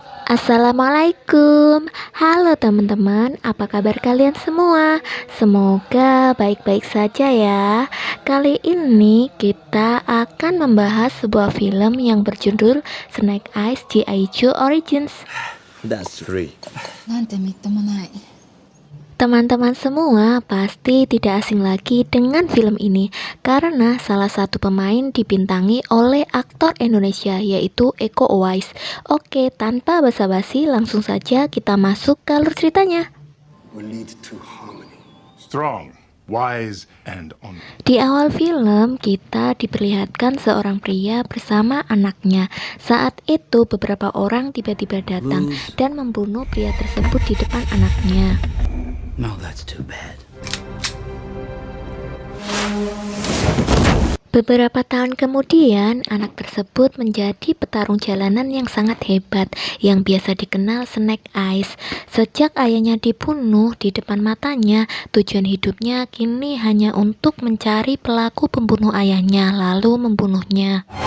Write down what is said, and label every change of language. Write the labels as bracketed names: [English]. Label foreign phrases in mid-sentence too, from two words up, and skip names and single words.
[Indonesian] Assalamualaikum. Halo teman-teman, apa kabar kalian semua? Semoga baik-baik saja ya. Kali ini kita akan membahas sebuah film yang berjudul Snake Eyes G.I. Joe Origins. [English] That's three. [Japanese] なんてみっともない。 [Indonesian] Teman-teman semua pasti tidak asing lagi dengan film ini karena salah satu pemain dibintangi oleh aktor Indonesia yaitu Iko Uwais. Oke, tanpa basa-basi langsung saja kita masuk ke alur ceritanya. [English] will lead to harmony. Strong, wise, and honorable. [Indonesian] Di awal film, kita diperlihatkan seorang pria bersama anaknya. Saat itu, beberapa orang tiba-tiba datang dan membunuh pria tersebut di depan anaknya. [English] No, that's too bad. [Indonesian] Beberapa tahun kemudian, anak tersebut menjadi petarung jalanan yang sangat hebat, yang biasa dikenal Snake Eyes. Sejak ayahnya dibunuh di depan matanya, tujuan hidupnya kini hanya untuk mencari pelaku pembunuh ayahnya, lalu membunuhnya.